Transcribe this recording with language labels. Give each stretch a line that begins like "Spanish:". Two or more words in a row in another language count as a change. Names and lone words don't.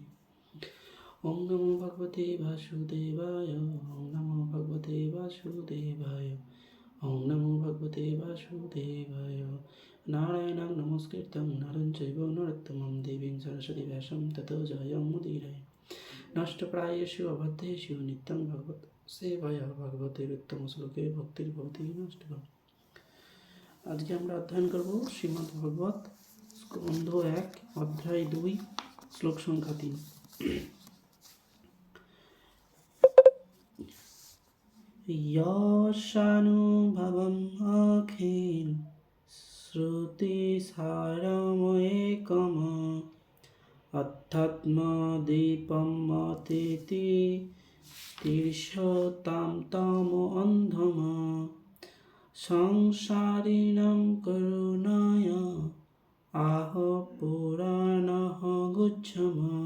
Sanskrit: ओं नमो भगवते वासुदेवाय ओं नमो भगवते वासुदेवाय ओं नमो भगवते वासुदेवाय। नारायणं नमस्कृतं नरं चैव नरोत्तमं देवीं सरस्वतीं व्यासं ततो जयमुदीरये। नष्टप्रायेषु अबद्धेषु नित्यं भगवत् सेवया भगवतेरुत्तम श्लोके भक्तिर्भवति नष्टकम्।
Bangla: আজকে আমরা অধ্যয়ন করব শ্রীমদ্ ভগবত স্কন্ধ 1 অধ্যায় 2 শ্লোক সংখ্যা 3।
Sanskrit: यशानुभवम् अखिल श्रुतिसारमेकम् अध्यात्मदीपम् अतिथि तीर्षतां तमोऽन्धम् संसारिणां करुणाय आह पुराणः गुच्छम्